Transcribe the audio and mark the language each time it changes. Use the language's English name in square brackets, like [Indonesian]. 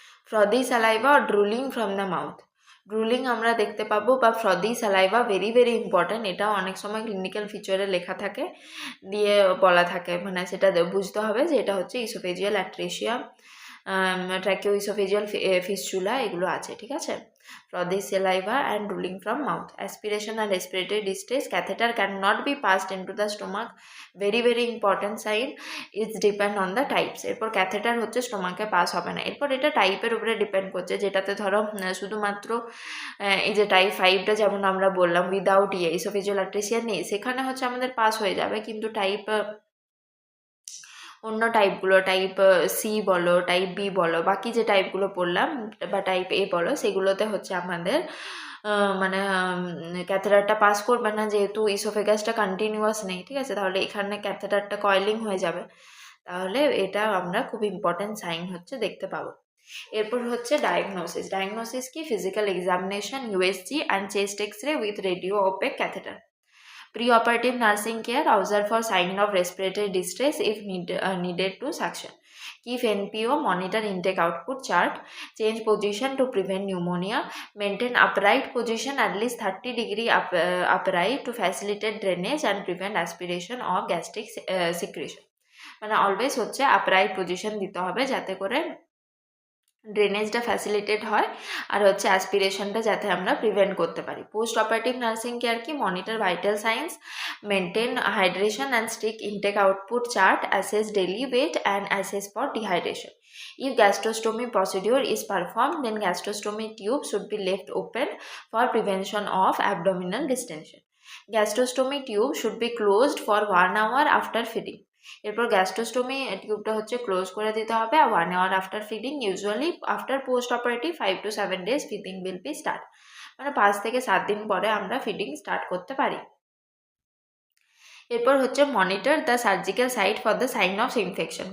[English] frothy saliva or drooling from the mouth, drooling [Bangla] আমরা দেখতে পাবো, [English] বা frothy saliva very very important. [Bangla] এটাও অনেক সময় ক্লিনিক্যাল ফিচারে লেখা থাকে, দিয়ে বলা থাকে, মানে সেটা বুঝতে হবে যে এটা হচ্ছে ইসোফেজিয়াল অ্যাট্রেসিয়া, ট্র্যাকিও ইসোফেজিয়াল ফিস্চুলা, এগুলো আছে, ঠিক আছে। [English] for the saliva and drooling from mouth. Aspiration and respiratory distress, catheter cannot be passed into the stomach. Very very important sign. It's depend on the types. [Bangla] এরপর catheter হচ্ছে স্টোমাকে pass হবে না। এরপর এটা টাইপের উপরে ডিপেন্ড করছে, যেটাতে ধরো শুধুমাত্র এই যে টাইপ 5টা যেমন আমরা বললাম উইদাউট ইসোফেজিয়াল আট্রেসিয়া নেই, সেখানে হচ্ছে আমাদের পাস হয়ে যাবে। কিন্তু টাইপ অন্য টাইপগুলো, টাইপ সি বলো, টাইপ বি বলো, বাকি যে টাইপগুলো পড়লাম বা টাইপ এ বলো, সেগুলোতে হচ্ছে আমাদের মানে ক্যাথেটারটা পাস করবে না, যেহেতু ইসোফেগাসটা কন্টিনিউয়াস নেই। ঠিক আছে, তাহলে এখানে ক্যাথেটারটা কয়েলিং হয়ে যাবে। তাহলে এটা আমরা খুব ইম্পর্টেন্ট সাইন হচ্ছে দেখতে পাবো। এরপর হচ্ছে [English] Diagnosis. Diagnosis কি? Physical examination, USG and chest X-ray with radio opaque catheter. Preoperative nursing care, observe for sign of respiratory distress if needed to suction. Keep NPO, monitor intake output chart, change position to prevent pneumonia, maintain upright position at least 30° upright to facilitate drainage and prevent aspiration of gastric secretion. [Bangla] মানে always হচ্ছে upright position দিতে হবে যাতে করে ড্রেনেজটা facilitate হয় আর হচ্ছে অ্যাসপিরেশনটা যাতে আমরা প্রিভেন্ট করতে পারি। [English] Post operative nursing care কি? Monitor vital signs, maintain hydration and strict intake output chart, assess daily weight and assess for dehydration. If gastrostomy procedure is performed, then gastrostomy tube should be left open for prevention of abdominal distension. Gastrostomy tube should be closed for 1 hour after feeding. [Bangla] এরপর গ্যাস্ট্রোস্টোমি টিউবটা হচ্ছে close করে দিতে হবে 1 hour [English] After feeding. Usually after post operative 5 to 7 days feeding will be start, [Bangla] মানে 5 থেকে 7 দিন পরে আমরা ফিডিং স্টার্ট করতে পারি। [English] এরপর হচ্ছে monitor the surgical site for the sign of infection.